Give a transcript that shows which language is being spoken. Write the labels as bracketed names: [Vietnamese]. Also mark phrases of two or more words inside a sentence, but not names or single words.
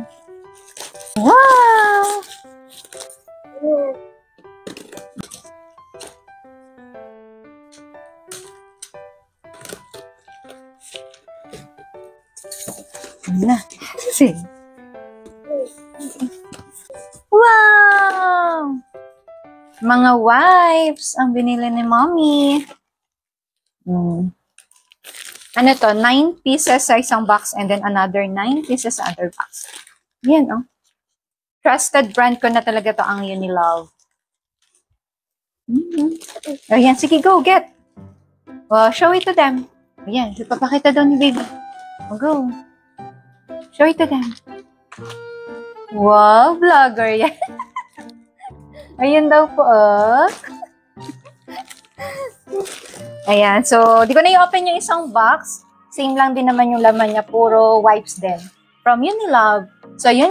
[English] Wow! Na. See. Wow! [Filipino] Mga wipes ang binili ni mommy. Ano to? 9 pieces sa isang box [English] and then another 9 pieces [Filipino] sa [English] other box. [Filipino] Yan, oh. [English] Trusted brand [Filipino] ko na talaga to ang Unilove. Ayan, sige, [English] go, get. Well, show it to them. [Filipino] Ayan, papakita daw ni baby. [English] Go. Show it to them. [Filipino] Wow, vlogger yan. Ayun daw po, Ayan, so, di ko na i-open yung isang box. Same lang din naman yung laman niya. Puro wipes din. From Unilove. So, yun